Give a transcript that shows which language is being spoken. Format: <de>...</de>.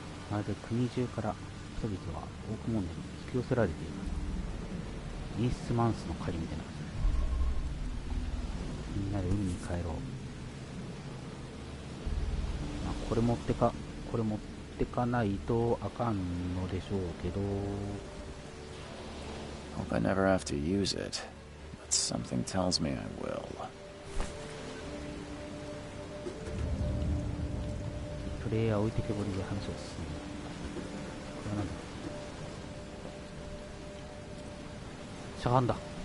<ja>まるで国中から人々はオークモンデに引き寄せられている。イースマンスの狩りみたいな感じ。みんなで海に帰ろう。まあ、これ持ってかないとあかんのでしょうけど。</ja> <en>Hope I never have to use it, but something tells me I will.</en> <ja>プレイヤー置いてけぼりで話を進める。これはなんだ。しゃがんだ。</ja>